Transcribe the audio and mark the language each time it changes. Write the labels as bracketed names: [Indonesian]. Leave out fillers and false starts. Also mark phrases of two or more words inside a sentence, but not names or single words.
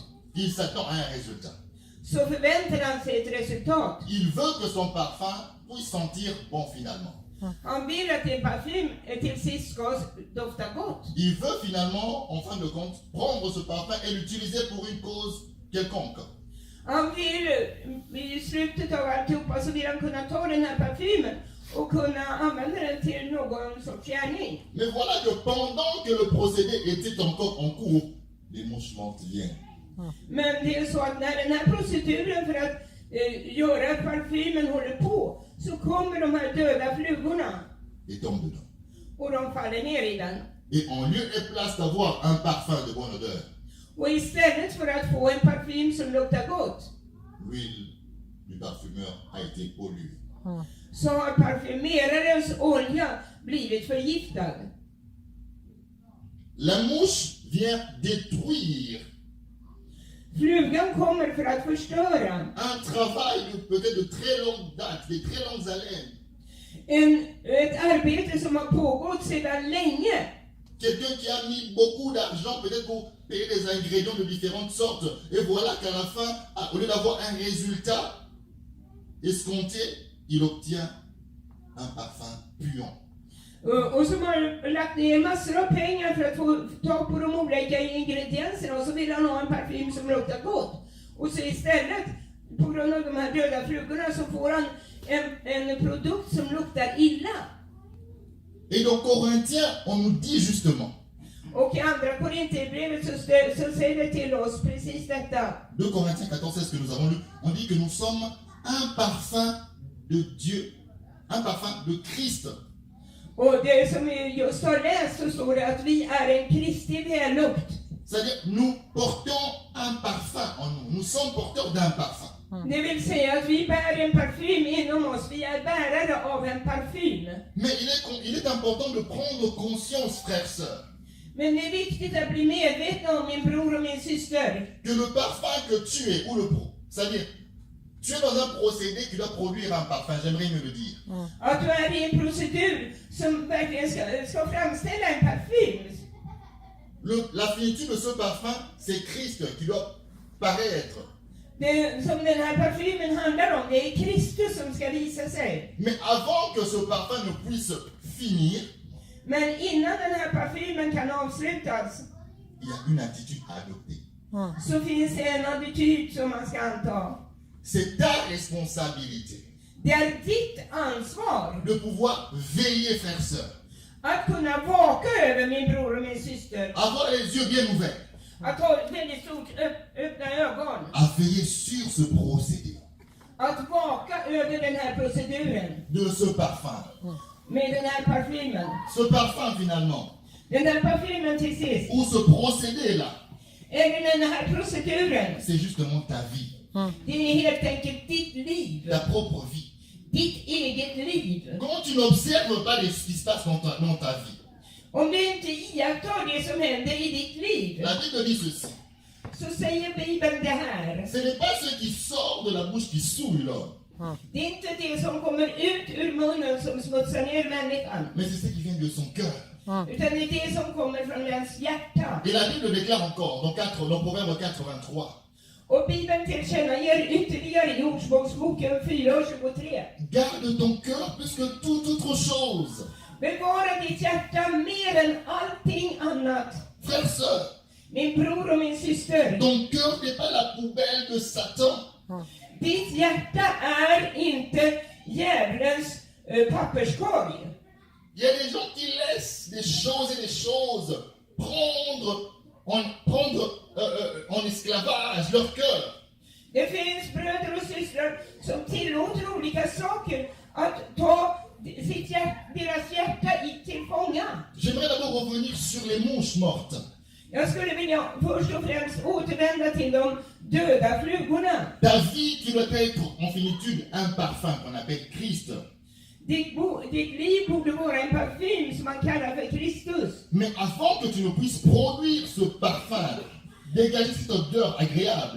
[French] il s'attend à un résultat. [Swedish] så förväntar han sig ett resultat. [French] Il veut que son parfum puisse sentir bon finalement. [Swedish] Han vill att din parfym till sist ska dofta gott. [French] Il veut finalement, en fin de compte, prendre ce parfum et l'utiliser pour une cause quelconque. [Swedish] Han vill, i slutet av alltihopa så vill han kunna ta den här parfymen och kunna använda den till någon sorts gärning. [French] Mais voilà que pendant que le procédé était encore en cours, les mouches mortes viennent. [Swedish] Men det är så att när den här proceduren för att göra parfymen håller på, så kommer de här döda flugorna [French] Et tombent dedans. [Swedish] och de faller ner i den. [French] Et en lieu et place d'avoir un parfum de bonne odeur, [Swedish] Och istället för att få en parfym som luktar gott, [French] l'huile du parfumeur a été polluée. [Swedish] så har parfymerarens olja blivit förgiftad. [French] La mouche vient détruire [Swedish] Flugan kommer för att förstöra [French] un travail peut-être de très longue date, de très longues haleines. [Swedish] ett arbete som har pågått sedan länge. [French] Quelqu'un qui a mis beaucoup d'argent peut-être pour payer des ingrédients de différentes sortes. Et voilà qu'à la fin, au lieu d'avoir un résultat escompté, il obtient un parfum puant. [Swedish] Och som har lagt ner massor av pengar för att få tag på de olika ingredienserna, och så vill han ha en parfym som luktar gott. Och så istället, på grund av de här döda flugorna, så får han en produkt som luktar illa. [French] Et dans Corinthiens, on nous dit justement, [Swedish] Och i andra Korinthierbrevet så säger det till oss precis detta. [French] 2 Corinthiens 14, c'est ce que nous avons lu, on dit que nous sommes un parfum de Dieu, un parfum de Christ. [Swedish] Och det som vi just har läst, så står det att vi är en Kristi vällukt. [French] C'est-à-dire, nous portons un parfum en nous, nous sommes porteurs d'un parfum. [Swedish] Det vill säga att vi bär en parfym inom oss, vi är bärare av en parfym. [French] Mais il est important de prendre conscience, frères, sœurs, [Swedish] Men det är viktigt att bli medveten om, min bror och min syster, [French] que le parfum que tu es, ou le pro, c'est-à-dire, tu es dans un procédé qui doit produire un parfum, j'aimerais mieux le dire. [Swedish] att du är i en procedur som verkligen ska framställa en parfym. [French] La finitude de ce parfum, c'est Christ qui doit paraître. [Swedish] Det som den här parfymen handlar om, det är Kristus som ska visa sig. [French] Mais avant que ce parfum ne puisse finir, [Swedish] Men innan den här parfymen kan avslutas, [French] il y a une attitude à adopter. [Swedish] så finns det en attityd som man ska anta. [French] C'est ta responsabilité [Swedish] Det är ditt ansvar [French] de pouvoir veiller, frères, sœurs, [Swedish] att kunna vaka över min bror och min syster. [French] avoir les yeux bien ouverts, [Swedish] Att ha väldigt stort öppna ögon. [French] à veiller sur ce procédé, [Swedish] Att vaka över den här proceduren [French] de ce parfum. [Swedish] med den här parfymen. [French] Ce parfum, finalement, [Swedish] Den där parfymen till sist, [French] ou ce procédé-là, [Swedish] eller den här proceduren, [French] c'est justement ta vie, [Swedish] det är helt enkelt ditt liv. [French] ta propre vie. [Swedish] Ditt eget liv. [French] Quand tu n'observes pas ce qui se passe dans ta vie, [Swedish] Om du inte iakttar det som händer i ditt liv, [French] la Bible dit ceci. [Swedish] så säger Bibeln det här. [French] Ce n'est pas ce qui sort de la bouche qui souille l'homme, [Swedish] Det är inte det som kommer ut ur munnen som smutsar ner människan, [French] mais c'est ce qui vient de son cœur. [Swedish] utan det är det som kommer från ens hjärta. [French] Et la Bible déclare encore, dans Proverbe 4:23, [Swedish] Och Bibeln tillkännager ytterligare i Ordspråksboken 4:23. [French] garde ton cœur plus que toute autre chose. [Swedish] Bevara ditt hjärta mer än allting annat. [French] Frères, sœurs, [Swedish] Min bror och min syster, [French] ton cœur n'est pas la poubelle de Satan. [Swedish] ditt hjärta är inte djävulens papperskorg. [French] Il y a des gens qui laissent des choses et des choses prendre en esclavage leur cœur. [Swedish] Det finns bröder och systrar som tillåter olika saker att ta deras hjärta till fånga. [French] J'aimerais d'abord revenir sur les mouches mortes. [Swedish] Jag skulle vilja först och främst återvända till de döda flugorna. [French] Ta vie, tu dois être en finitude un parfum qu'on appelle Christ. [Swedish] Ditt liv borde vara en parfym som man kallar för Kristus. [French] Mais avant que tu ne puisses produire ce parfum, dégager cette odeur agréable,